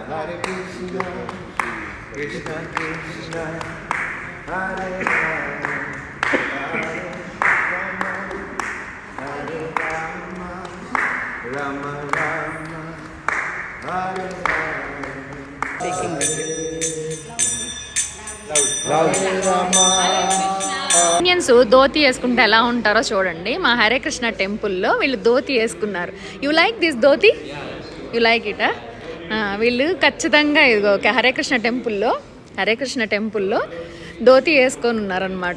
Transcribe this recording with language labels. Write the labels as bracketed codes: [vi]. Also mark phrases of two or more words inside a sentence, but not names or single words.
[sa] Hare Krishna, Krishna Krishna, Hare Rama, Hare Rama, Hare Rama, Rama Rama, Hare Hare. Hare Rama. [te] ఇండియన్స్ ధోతి వేసుకుంటే ఎలా ఉంటారో చూడండి. మా హరే కృష్ణ టెంపుల్లో వీళ్ళు ధోతి వేసుకున్నారు. [en] You like this dhoti? You like it? [te] వీళ్ళు ఖచ్చితంగా ఇదిగో హరే కృష్ణ టెంపుల్లో ధోతి వేసుకొని ఉన్నారనమాట.